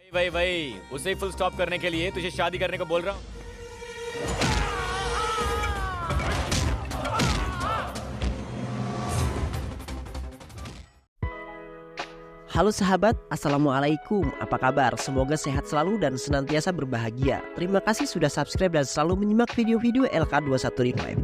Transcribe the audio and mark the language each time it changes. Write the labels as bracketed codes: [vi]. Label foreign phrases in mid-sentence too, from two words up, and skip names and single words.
[hi] भाई भाई उसे [en] full stop [hi] करने के लिए तुझे शादी करने को बोल रहा हूँ। [id] Halo sahabat, Assalamualaikum, apa kabar? Semoga sehat selalu dan senantiasa berbahagia. Terima kasih sudah subscribe dan selalu menyimak video-video LK21 Revive.